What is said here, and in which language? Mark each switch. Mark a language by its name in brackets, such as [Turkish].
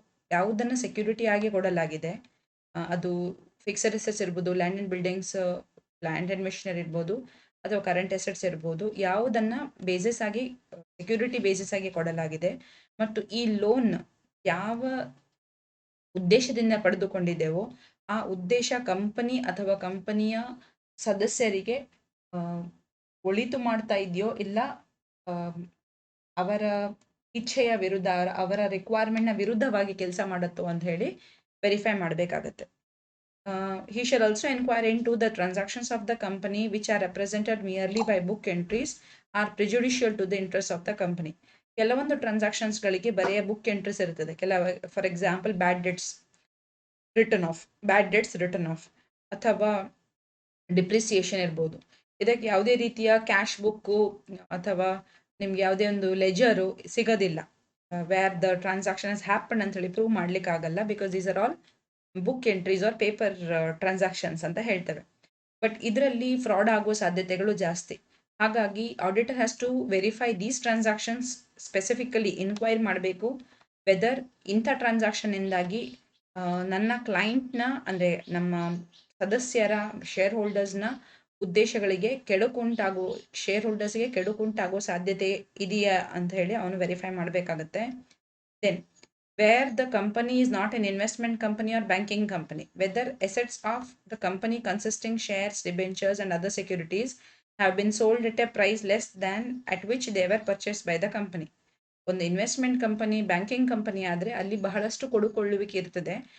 [Kannada] ಯಾವುದನ್ನು ಸೆಕ್ಯೂರಿಟಿ ಆಗಿ ಕೊಡಲಾಗಿದೆ ಅದು ಫಿಕ್ಸಡ್ ಅಸೆಟ್ಸ್ ಇರ್ಬೋದು land and buildings land and machinery ಇರ್ಬೋದು ಅಥವಾ ಕರೆಂಟ್ ಅಸೆಟ್ಸ್ ಇರ್ಬೋದು ಯಾವುದನ್ನ ಬೇಸಿಸ್ ಆಗಿ ಸೆಕ್ಯೂರಿಟಿ ಬೇಸಿಸ್ ಆಗಿ ಕೊಡಲಾಗಿದೆ ಮತ್ತು ಈ ಲೋನ್ ಯಾವ ಉದ್ದೇಶದಿಂದ ಪಡೆದುಕೊಂಡಿದ್ದೇವೋ ಆ ಉದ್ದೇಶ ಕಂಪನಿ ಅಥವಾ ಕಂಪನಿಯ ಸದಸ್ಯರಿಗೆ ಒಳಿತು ಮಾಡ್ತಾ ಇದೆಯೋ ಇಲ್ಲ ಅವರ ಇಚ್ಛೆಯ ವಿರುದ್ಧ ಅವರ ರಿಕ್ವೈರ್ಮೆಂಟ್ನ ವಿರುದ್ಧವಾಗಿ ಕೆಲಸ ಮಾಡುತ್ತೋ ಅಂತ ಹೇಳಿ ವೆರಿಫೈ ಮಾಡಬೇಕಾಗತ್ತೆ. [English] He shall also inquire into the transactions of the company which are represented merely by book entries are prejudicial to the interests of the company. [Kannada] ಕೆಲವೊಂದು ಟ್ರಾನ್ಸಾಕ್ಷನ್ಸ್ಗಳಿಗೆ ಬರೆಯ ಬುಕ್ ಎಂಟ್ರೀಸ್ ಇರ್ತದೆ. [English] for example [Kannada] bad debts return of ಅಥವಾ depreciation ಇರ್ಬೋದು. ಇದಕ್ಕೆ ಯಾವುದೇ ರೀತಿಯ cash book ಅಥವಾ ನಿಮ್ಗೆ ಯಾವುದೇ ಒಂದು ಲೆಜರು ಸಿಗೋದಿಲ್ಲ. [English] where the transaction has happen [Kannada] ಅಂತ ಹೇಳಿ ಪ್ರೂವ್ ಮಾಡ್ಲಿಕ್ಕೆ ಆಗಲ್ಲ. [English] because these are all book entries are paper transactions [Kannada] ಅಂತ ಹೇಳ್ತೇವೆ. ಬಟ್ ಇದರಲ್ಲಿ ಫ್ರಾಡ್ ಆಗುವ ಸಾಧ್ಯತೆಗಳು ಜಾಸ್ತಿ. ಹಾಗಾಗಿ [English] auditor has to verify these transactions specifically [Kannada] inquire ಮಾಡಬೇಕು ವೆದರ್ ಇಂಥ ಟ್ರಾನ್ಸಾಕ್ಷನ್ ಇಂದಾಗಿ ನನ್ನ ಕ್ಲೈಂಟ್ನ ಅಂದರೆ ನಮ್ಮ ಸದಸ್ಯರ ಶೇರ್ ಹೋಲ್ಡರ್ಸ್ನ ಉದ್ದೇಶಗಳಿಗೆ ಕೆಡುಕುಂಟಾಗೋ ಶೇರ್ ಹೋಲ್ಡರ್ಸ್ಗೆ ಕೆಡುಕುಂಟಾಗೋ ಸಾಧ್ಯತೆ ಇದೆಯಾ ಅಂತ ಹೇಳಿ ಅವನು ವೆರಿಫೈ ಮಾಡಬೇಕಾಗತ್ತೆ. [English] Then where the company is not an investment company or banking company, whether assets of the company consisting shares, debentures and other securities have been sold at a price less than at which they were purchased by the company. [Kannada] ಒಂದು investment company banking company ಆದರೆ ಅಲ್ಲಿ ಬಹಳಷ್ಟು ಕೊಡುಕೊಳ್ಳುವಿಕೆ ಇರ್ತದೆ.